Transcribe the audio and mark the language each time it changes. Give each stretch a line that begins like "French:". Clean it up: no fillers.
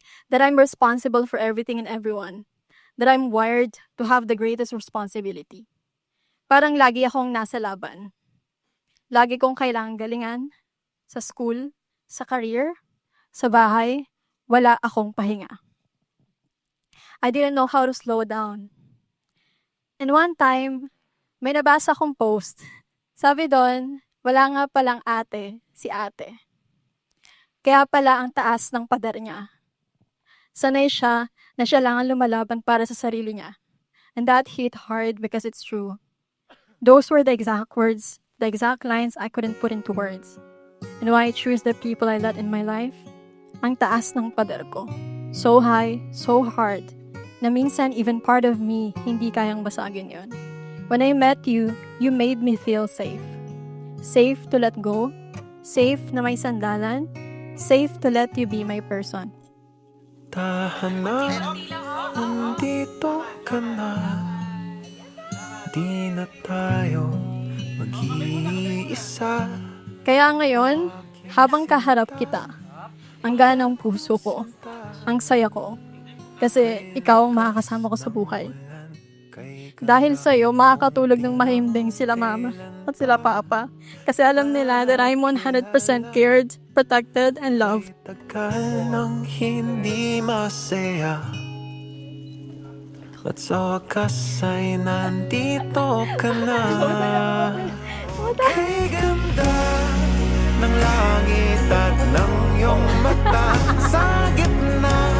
English: That I'm responsible for everything and everyone. That I'm wired to have the greatest responsibility.
Filipino: Parang lagi akong nasa laban. Lagi kong kailangang galingan, sa school, sa career, sa bahay, wala akong pahinga.
English: I didn't know how to slow down. And one time,
Filipino: may nabasa akong post. Sabi doon, wala nga palang ate, si ate. Kaya pala ang taas ng pader niya. Sanay siya na siya lang ang lumalaban para sa sarili niya.
English: And that hit hard because it's true. Those were the exact words, the exact lines I couldn't put into words. And why I choose the people I let in my life?
Filipino: Ang taas ng pader ko.
English: So high, so hard,
Filipino: na minsan
English: even part of me
Filipino: hindi kayang basagin yon.
English: When I met you, you made me feel safe. Safe to let go, safe
Filipino: na may sandalan,
English: safe to let you be my person.
Filipino: Tahanan, nandito ka na. Di na tayo mag-iisa. Kaya ngayon, habang kaharap kita, ang ganang puso ko, ang saya ko, kasi ikaw ang makakasama ko sa buhay. Dahil sa'yo, makakatulog ng mahimbing sila mama at sila papa. Kasi alam nila
English: that I'm 100% cared, protected, and loved.
Filipino: Tagal nang hindi masaya, at sa wakas ay nandito ka na. Kay ganda ng langit at ng iyong mata sa gitna.